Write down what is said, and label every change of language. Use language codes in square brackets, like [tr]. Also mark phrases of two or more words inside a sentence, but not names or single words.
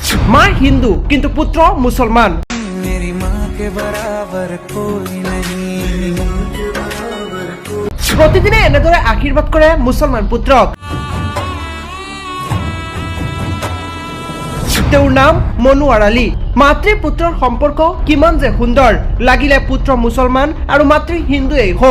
[as] মা হিন্দু কিন্তু পুত্র মুসলমান। [hi] मेरी माँ के बराबर कोई नहीं। [as] প্রতিদিনে এনেদৰে আশীৰ্বাদ কৰে মুছলমান পুত্ৰক। তেওঁৰ নাম মনোৱাৰ আলী। মাতৃ পুত্ৰৰ সম্পৰ্ক কিমান যে সুন্দৰ, লাগিলে পুত্ৰ মুছলমান আৰু মাতৃ হিন্দুৱেই হওক।